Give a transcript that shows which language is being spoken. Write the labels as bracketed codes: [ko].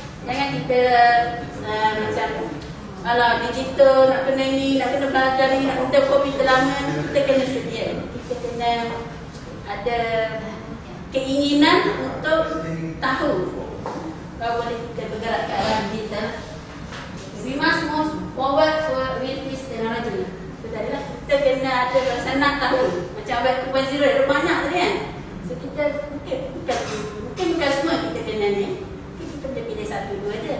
[ms] Jangan kita macam kalau digital nak kena ni, nak kena belajar ni, nak kena komputer lama, kita kena sedia. Kita kena ada keinginan untuk tahu bahawa boleh kita bergerak ke arah digital. [en] We must move forward with this technology. [ms] Betul lah. Kita kena ada rasa nak tahu. Macam web 2.0 ada banyak tadi kan. So kita mungkin bukan semua kita kena ni. Kita boleh pilih satu dua je.